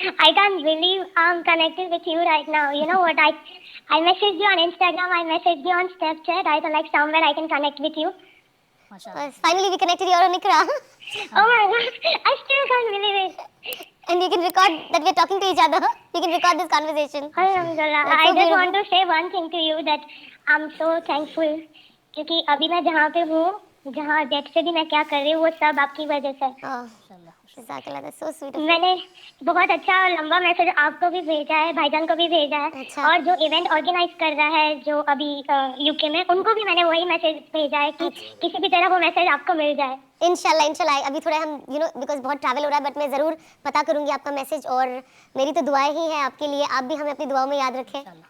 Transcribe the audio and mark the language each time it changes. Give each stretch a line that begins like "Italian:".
English: I can't believe I'm connected with you right now. You know what? I messaged you on Instagram. I messaged you on Snapchat. I thought like somewhere I can connect with you. Finally we connected. You're on Iqra. Oh my God, I still can't believe it. And you can record that we're talking to each other. You can record this conversation. Alhamdulillah. That's I so just want beautiful. to say one thing to you that I'm so thankful
Hindi: क्योंकि अभी मैं जहाँ पे हूँ, जहाँ date से भी मैं क्या कर रही हूँ, वो सब आपकी वजह से।
English: Oh, Jazakallah, that's so sweet of you.
Hindi: मैंने बहुत अच्छा और लंबा मैसेज आपको भी भेजा है, भाईजान को भी भेजा है, अच्छा। और जो इवेंट ऑर्गेनाइज कर रहा है जो अभी यूके में, उनको भी मैंने वही मैसेज भेजा है कि किसी भी तरह वो मैसेज आपको मिल जाए। इंशाल्लाह अभी थोड़ा हम बिकॉज बहुत ट्रैवल हो रहा है, बट मैं ज़रूर पता करूंगी आपका मैसेज, और मेरी तो दुआएं ही हैं आपके लिए, आप भी हमें अपनी दुआओं में याद रखें।